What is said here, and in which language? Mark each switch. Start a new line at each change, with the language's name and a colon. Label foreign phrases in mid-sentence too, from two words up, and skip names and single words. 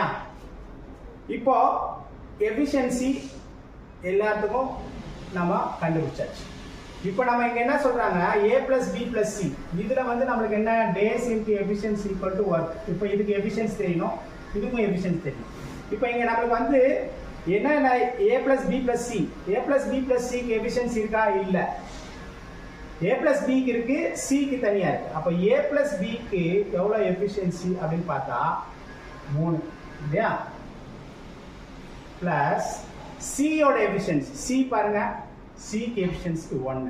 Tamil: இப்போ எஃபிஷியன்சி எல்லாத்துக்கும் நம்ம கண்டுபிடிச்சாச்சு. இப்போ நம்ம இங்க என்ன சொல்றாங்க,
English: A plus B plus C,
Tamil: இதுல வந்து நம்மளுக்கு என்ன,
English: days into efficiency equal to work.
Tamil: இப்போ இதுக்கு எஃபிஷியன்சி தெரியணும், இதுக்கும் எஃபிஷியன்சி தெரியணும். இப்போ இங்க நம்மளுக்கு வந்து என்ன,
English: A plus B plus C, A plus B plus C
Tamil: க்கு எஃபிஷியன்சி இருக்கா, இல்ல.
English: A plus B
Tamil: க்கு இருக்கு, C க்கு தனியா இருக்கு. அப்போ
English: A plus B
Tamil: க்கு எவ்வளவு எஃபிஷியன்சி அப்படின்னு பார்த்தா 3 இல்லையா,
English: plus C
Tamil: ஓட எஃபிஷியன்சி, C பாருங்க, C க்கு எஃபிஷியன்சி 1.